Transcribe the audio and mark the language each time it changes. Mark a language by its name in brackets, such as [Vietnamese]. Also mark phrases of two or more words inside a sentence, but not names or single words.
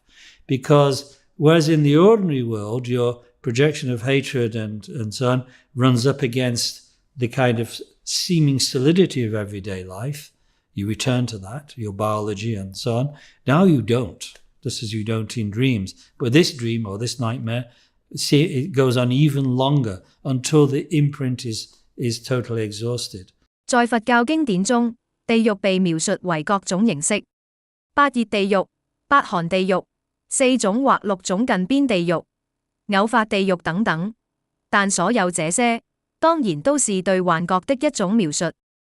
[English] Because whereas in the ordinary world, your projection of hatred and so on runs up against the kind of seeming solidity of everyday life, you return to that, your biology and so on. Now you don't, just as you don't in dreams. But this dream or this nightmare, see, it goes on even longer until the imprint is totally exhausted. [Chinese] 在佛教經典中，地獄被描述為各種形式：8熱地獄、8寒地獄、4種或6種近邊地獄、偶發地獄等等。但所有這些，當然都是對幻覺的一種描述。